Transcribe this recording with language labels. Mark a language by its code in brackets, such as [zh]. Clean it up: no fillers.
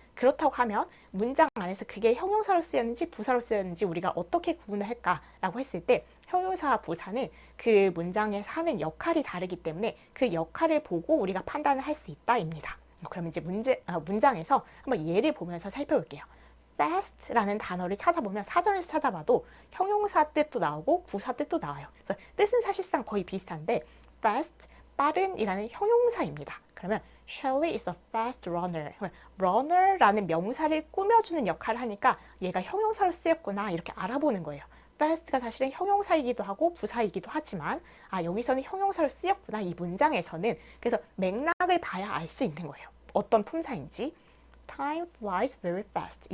[ko] 그렇다고 하면 문장 안에서 그게 형용사로 쓰였는지 부사로 쓰였는지 우리가 어떻게 구분을 할까라고 했을 때 형용사와 부사는 그 문장에서 하는 역할이 다르기 때문에 그 역할을 보고 우리가 판단을 할 수 있다입니다. 그러면 이제 문장에서 한번 예를 보면서 살펴볼게요. fast라는 단어를 찾아보면 사전에서 찾아봐도 형용사 뜻도 나오고 부사 뜻도 나와요. 그래서 뜻은 사실상 거의 비슷한데 fast, 빠른이라는 형용사입니다. 그러면 [en] Shelly is a fast runner. [ko] runner라는 명사를 꾸며주는 역할을 하니까 얘가 형용사로 쓰였구나 이렇게 알아보는 거예요. fast가 사실은 형용사이기도 하고 부사이기도 하지만 여기서는 형용사로 쓰였구나 이 문장에서는. 그래서 맥락을 봐야 알 수 있는 거예요. 어떤 품사인지. [en] Time flies very fast.